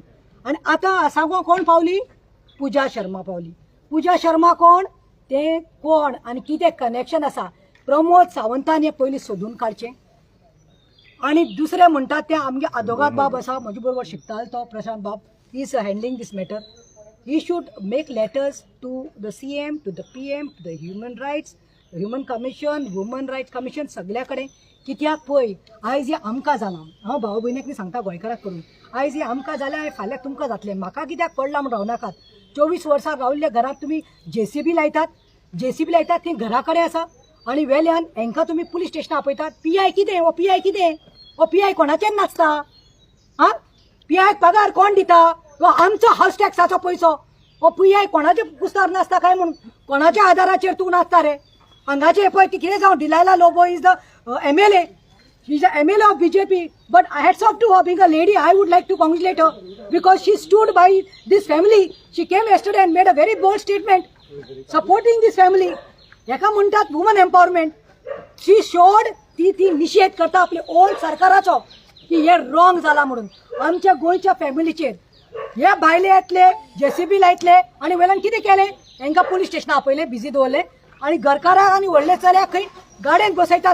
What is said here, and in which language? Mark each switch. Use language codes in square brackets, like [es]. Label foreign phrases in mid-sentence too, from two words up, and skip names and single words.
[kok] आनी आतां आसागो कोण पावली, पूजा शर्मा पावली. पूजा शर्मा कोण, ते कोण आनी कितें कनेक्शन आसा, प्रमोद सावंतान हें पयलीं सोदून काडचें. आनी दुसरें म्हणटात ते आमगे आदोगाद बाब आसा, म्हजे बरोबर शिकतालो तो प्रशांत बाब, [en] he is handling this matter. he should make letters to the CM, to the PM, to the human rights, human commission, women rights commission, [kok] सगल्या कडेन. कित्याक पळय आयज हें आमकां जालां, हांव भाव भयणीक न्ही सांगता गोंयकाराक करून, आयज हें आमकां जाल्यार फाल्यां तुमकां जातलें. म्हाका कित्याक पडलां म्हूण रावनाकात. 24 वर्सां राविल्ल्या घरात तुम्ही JCB लायतात ती घरा कडेन आसा. आनी वेल्यान हांकां तुमी पुलीस स्टेशनां आपयतात. PI कितें, ओ PI कोणाचेर नाचता. हां, PI पगार कोण दिता, आमचो हावस टॅक्साचो पयसो. PI कोणाचे कुस्तार नाचता काय म्हणून, कोणाच्या आदाराचेर तूं नाचता रे. हांगाचे पळय ती कितें जावं, डिलायला लोबो [en] is the MLA. She is the MLA of BJP, but hats off to her being a lady. I would like to congratulate her because she stood by this family. She came yesterday and made a very bold statement supporting this family. [kok] एका म्हणतात [en] women empowerment. she should [kok] ती निषेध करता आपले ओल्ड सरकाराचो की हे रॉंग जाला म्हणून. आमच्या गोंयच्या फॅमिलीचेर हे भायले येतले, JCB लायतले आनी वेल्यान कितें केलें, हांकां पुलीस स्टेशनां आपयले, बिजी दवरले आनी घरकाराक आनी व्हडले चल्याक खंय गाडयेन बसयतात.